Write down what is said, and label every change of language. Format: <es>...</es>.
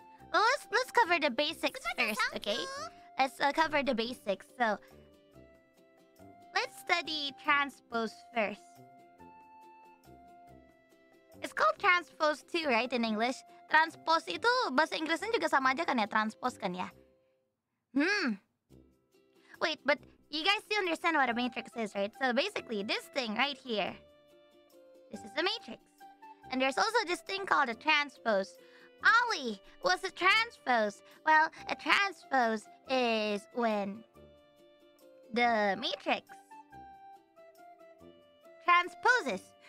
<en>Well, let's cover the basics first, okay? Let's cover the basics. So, let's study transpose first. It's called transpose too, right, in English?</en> <id>Transpose itu bahasa Inggrisnya juga sama aja kan ya, transpose kan ya?</id> <en>Wait, but you guys do understand what a matrix is, right? So basically, this thing right here, this is a matrix. And there's also this thing called a transpose. Ollie, what's a transpose? Well, a transpose is when the matrix transposes.</en>